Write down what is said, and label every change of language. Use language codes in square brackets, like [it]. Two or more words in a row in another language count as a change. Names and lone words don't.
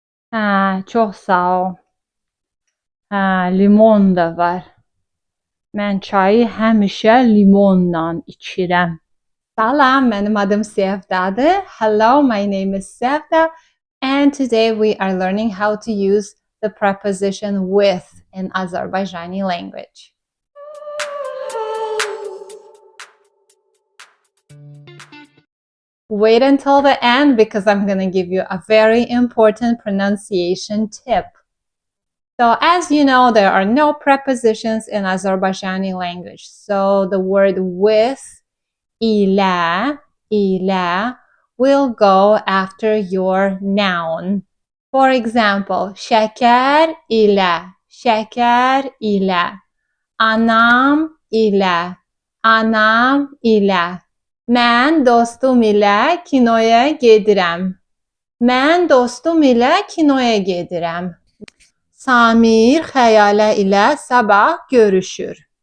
[az] Hə, çox sağ ol. Hə, limon da var. Mən çayı həmişə limonla içirəm. Salam, mənim adım Sevdadır. [en] Hello, my name is Sevda. And today we are learning how to use the preposition with in Azerbaijani language. Wait until the end because I'm going to give you a very important pronunciation tip. So as you know, there are no prepositions in Azerbaijani language. So the word with, ilə will go after your noun. For example, [az] şəkər ilə, anam ilə, mən dostum ilə kinoya gedirəm, Samir Xəyalə ilə sabah görüşür.